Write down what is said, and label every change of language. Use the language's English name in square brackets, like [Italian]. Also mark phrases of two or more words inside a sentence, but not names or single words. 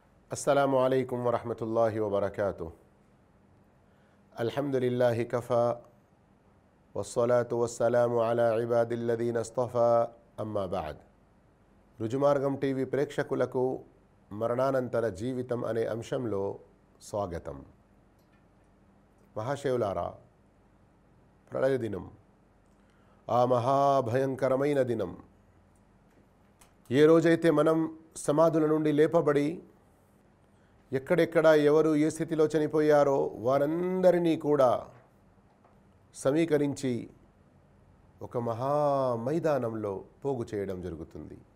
[Arabic] السلام عليكم ورحمة الله وبركاته. الحمد لله كفى والصلاة والسلام على عباده الذين اصطفى أما بعد. [Telugu] రుజుమార్గం టీవీ ప్రేక్షకులకు మరణానంతర జీవితం అనే అంశంలో స్వాగతం. మహాశివులారా, ప్రళయ దినం, ఆ మహాభయంకరమైన దినం, ఏ రోజైతే మనం సమాధుల నుండి లేపబడి ఎక్కడెక్కడ ఎవరు ఏ స్థితిలో చనిపోయారో వారందరినీ కూడా సమీకరించి ఒక మహా మైదానంలో పోగు చేయడం జరుగుతుంది.